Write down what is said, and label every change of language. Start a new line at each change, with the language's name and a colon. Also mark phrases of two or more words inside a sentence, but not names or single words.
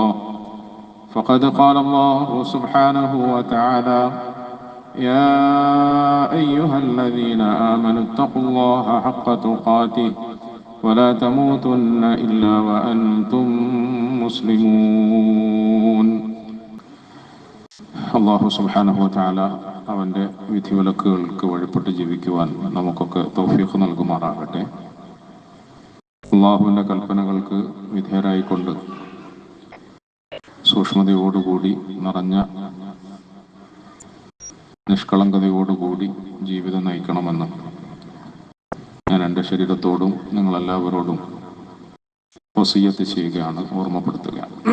Arabic: فقد قال الله سبحانه وتعالى: يا أيها الذين آمنوا اتقوا الله حق تقاته ولا تموتن إلا وأنتم مسلمون.
Malayalam: അള്ളാഹു
Arabic: سبحانه وتعالى
Malayalam: അവൻ്റെ വിധിവിലക്കുകൾക്ക് വഴിപ്പെട്ട് ജീവിക്കുവാൻ നമുക്കൊക്കെ തൗഫീഖ് നൽകുമാറാകട്ടെ. അള്ളാഹുവിൻ്റെ കൽപ്പനകൾക്ക് വിധേയരായിക്കൊണ്ട് സൂക്ഷ്മതയോടുകൂടി നിറഞ്ഞ നിഷ്കളങ്കതയോടുകൂടി ജീവിതം നയിക്കണമെന്ന് ഞാൻ എൻ്റെ ശരീരത്തോടും നിങ്ങളെല്ലാവരോടും വസിയ്യത്ത് ചെയ്യുകയാണ്, ഓർമ്മപ്പെടുത്തുകയാണ്.